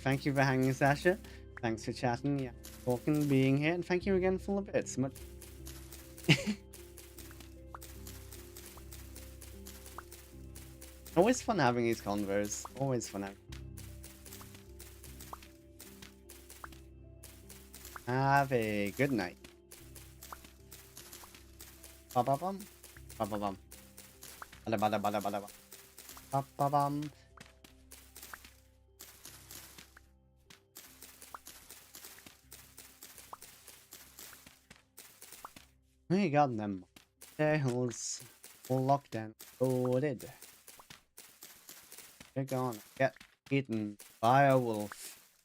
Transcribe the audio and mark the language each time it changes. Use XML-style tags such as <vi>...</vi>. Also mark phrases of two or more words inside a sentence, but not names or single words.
<en>Thank you for hanging, Sasha. Thanks for chatting, yeah, talking, being here, and thank you again for the bits. Much. Always fun having these convos. Always fun having. Have a good night. Ba ba bum. Ba ba bum. Bada bada bada bada bum. Ba ba bum. We got them. Tails all locked and loaded. They're gonna get eaten by a wolf.</en>